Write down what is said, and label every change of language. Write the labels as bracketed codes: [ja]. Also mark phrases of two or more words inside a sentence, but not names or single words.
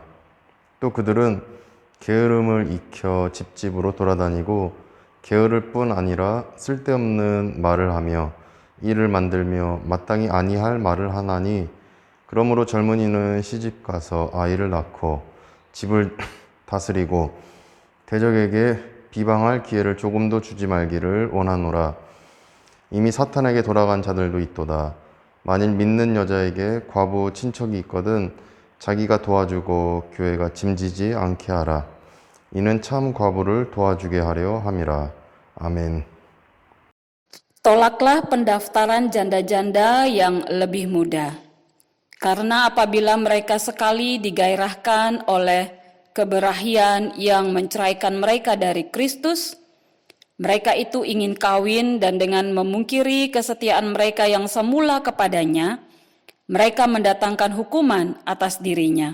[ko] 또 그들은 게으름을 익혀 집집으로 돌아다니고 게으를 뿐 아니라 쓸데없는 말을 하며 일을 만들며 마땅히 아니할 말을 하나니 그러므로 젊은이는 시집가서 아이를 낳고 집을 다스리고 대적에게 비방할 기회를 조금도 주지 말기를 원하노라. 이미 사탄에게 돌아간 자들도 있도다. 만일 믿는 여자에게 과부 친척이 있거든 자기가 도와주고 교회가 짐지지 않게 하라. 이는 참 과부를 도와주게 하려 함이라. 아멘. [id] Tolaklah pendaftaran janda-janda yang lebih muda, karena apabila mereka sekali digairahkan oleh keberahian yang menceraikan mereka dari Kristus, mereka itu ingin kawin dan dengan memungkiri kesetiaan mereka yang semula kepadanya, mereka mendatangkan hukuman atas dirinya.